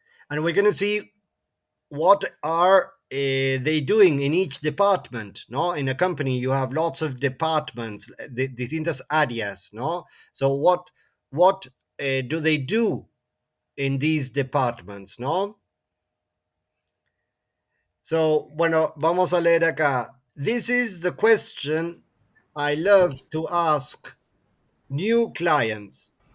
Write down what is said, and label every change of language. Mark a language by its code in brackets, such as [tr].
[en] And we're going to see what are they doing in each department, no? In a company you have lots of departments, [es] distintas áreas, [en] no? So what do they do in these departments, no? [es] So, bueno, vamos a leer acá. [en] This is the question I love to ask new clients.